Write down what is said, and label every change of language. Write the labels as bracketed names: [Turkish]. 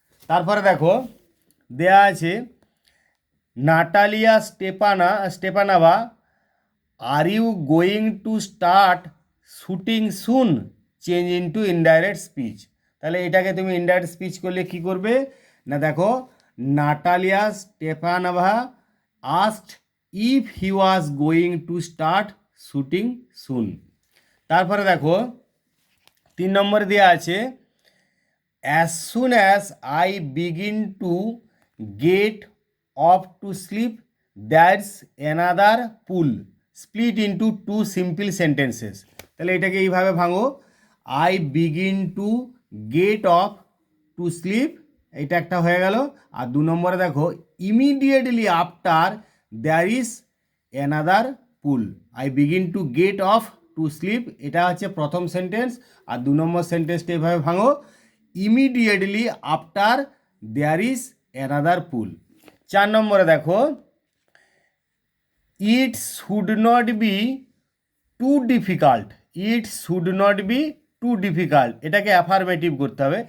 [Bangla] তারপরে দেখো দেয়া আছে [English] Natalia স্টেপানাভা, are you going to start shooting soon, change into indirect speech. [Bangla] তাহলে এটাকে তুমি [English] indirect speech [Bangla] করলে কি করবে না, দেখো, [English] Natalia Stepanova asked if he was going to start shooting soon. [Bangla] তারপরে দেখো 3 নম্বরে দেওয়া আছে [English] as soon as I begin to get off to sleep, that's another pool, split into 2 simple sentences। [Bangla] তাহলে এটাকে এইভাবে ভাঙো, [English] I begin to get off to sleep, [Bangla] এটা একটা হয়ে গেল। আর 2 নম্বরে দেখো [English] immediately after there is another pool, I begin to get off to sleep, [Bangla] এটা হচ্ছে প্রথম সেন্টেন্স। আর 2 নম্বর সেন্টেন্সটা এইভাবে ভাঙো, [English] Immediately after there is another pool. [Bangla] 4 নম্বরে দেখো [English] it should not be too difficult, it should not be too difficult, [Bangla] এটাকে affirmative করতে হবে।